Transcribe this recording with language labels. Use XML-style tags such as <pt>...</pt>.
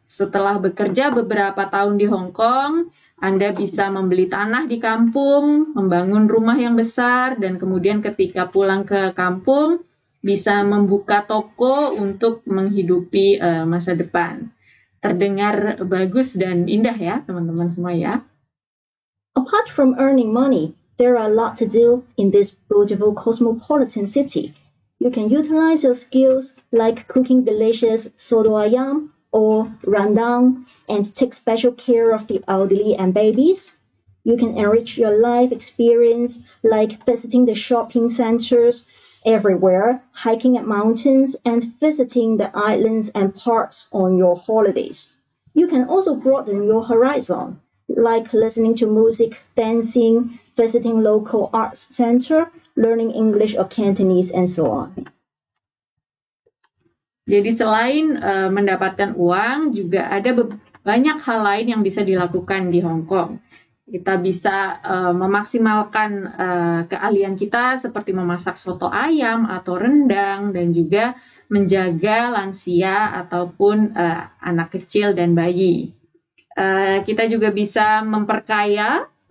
<id>Setelah bekerja beberapa tahun di Hong Kong, Anda bisa membeli tanah di kampung, membangun rumah yang besar, dan kemudian ketika pulang ke kampung, bisa membuka toko untuk menghidupi masa depan. Terdengar bagus dan indah ya, teman-teman semua ya.</id> <en>Apart from earning money, there are a lot to do in this beautiful cosmopolitan city. You can utilize your skills like cooking delicious soto ayam or rendang and take special care of the elderly and babies. You can enrich your life experience like visiting the shopping centers everywhere, hiking at mountains, and visiting the islands and parks on your holidays. You can also broaden your horizon, like listening to music, dancing, visiting local arts center, learning English or Cantonese, and so on.</en> <id>Jadi selain mendapatkan uang, juga ada banyak hal lain yang bisa dilakukan di Hong Kong. Kita bisa memaksimalkan keahlian kita seperti memasak soto ayam atau rendang, dan juga menjaga lansia ataupun anak kecil dan bayi. Kita juga bisa memperkaya</id>